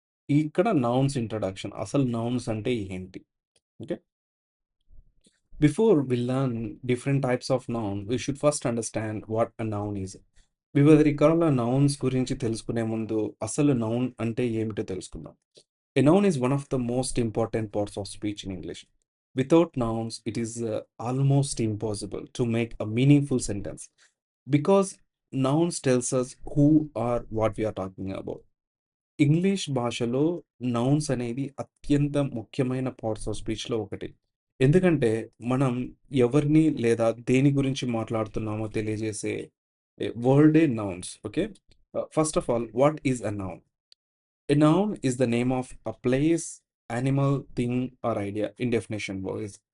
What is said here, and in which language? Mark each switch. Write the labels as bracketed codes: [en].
[te] ఇక్కడ nouns introduction. అసలు nouns అంటే ఏంటి? Okay. [en] Before we learn different types of noun, we should first understand what a noun is. [te] వివిధ రకాల nouns గురించి తెలుసుకునే ముందు అసలు నౌన్ అంటే ఏమిటో తెలుసుకుందాం. [en] A noun is one of the most important parts of speech in English. Without nouns, it is almost impossible to make a meaningful sentence because nouns tells us who or what we are talking about. [te] English భాషలో nouns అనేది అత్యంత ముఖ్యమైన parts of స్పీచ్‌లో ఒకటి. ఎందుకంటే మనం ఎవరిని లేదా దేని గురించి మాట్లాడుతున్నామో తెలియజేసే వర్డే nouns. [en] Okay. First of all what is a noun? A noun is the name of a place, animal, thing or idea in definition boys.